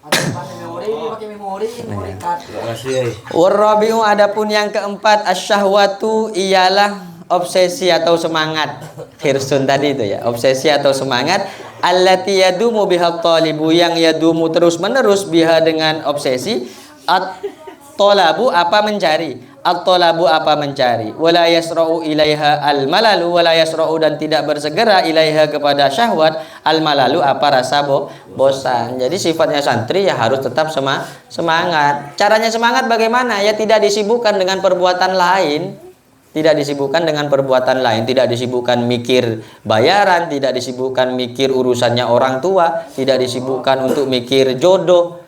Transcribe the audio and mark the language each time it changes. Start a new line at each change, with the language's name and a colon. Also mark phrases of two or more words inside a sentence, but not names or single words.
Indonesian: Warabiu, adapun yang keempat, asyahwatu ialah obsesi atau semangat. Hirsun tadi itu ya, obsesi atau semangat.
Arabic: التي يدوم بها الطالب,
Indonesian: yang yadumu terus-menerus biha dengan obsesi. At-talabu, apa mencari. At-talabu, apa mencari.
Arabic: ولا يسرع إليها الملل ولا يسرع
Indonesian: dan tidak bersegera ilaiha kepada syahwat, al-malalu, apa rasa bosan. Jadi sifatnya santri ya harus tetap semangat. Caranya semangat bagaimana? Ya tidak disibukkan dengan perbuatan lain. Tidak disibukkan dengan perbuatan lain, tidak disibukkan mikir bayaran, tidak disibukkan mikir urusannya orang tua, tidak disibukkan untuk mikir jodoh.